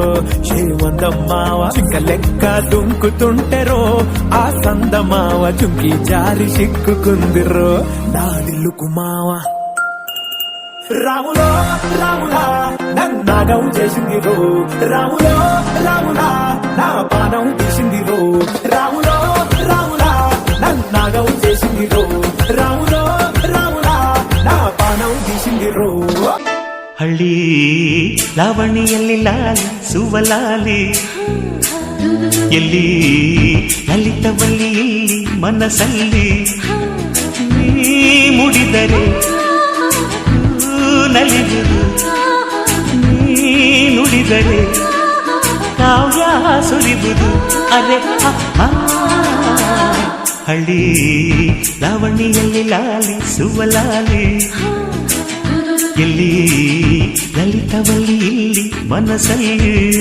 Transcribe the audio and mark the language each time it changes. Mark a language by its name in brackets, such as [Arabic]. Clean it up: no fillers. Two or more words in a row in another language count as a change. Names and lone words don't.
[Telugu] శ్రీమందమ్మావ చింక లెక్క దుంకుతుంటెరో ఆ సందమావ చుంకి జారి సిక్కుకుందిరో దాడిల్లుకు మావ రాములో రాములా నన్నాగం చేసింది రో రాములో రాములా నా పానం తీసింది రో రాములో రాములా నన్నాగం చేసింది రో రాములో రాములా నా పానం తీసింది రో [Kannada] ಹಳ್ಳಿ ಲಾವಣಿಯಲ್ಲಿ ಲಾಲಿ ಸುವಲಾಲಿ ಎಲ್ಲಿ ಲಲಿತವಲ್ಲಿ ಇಲ್ಲಿ ಮನಸ್ಸಲ್ಲಿ ನೀ ಮುಡಿದರೆ ನಲಿಯುವುದು ನೀ ನುಡಿದರೆ ಕಾವ್ಯ ಸುರಿಯುವುದು ಅರೆ ಹಳ್ಳಿ ಲಾವಣಿಯಲ್ಲಿ ಲಾಲಿ ಸುವಲಾಲಿ ಎಲ್ಲಿ ಲಲಿತವಲ್ಲಿ ಇಲ್ಲಿ ಮನಸ್ಸಲ್ಲಿ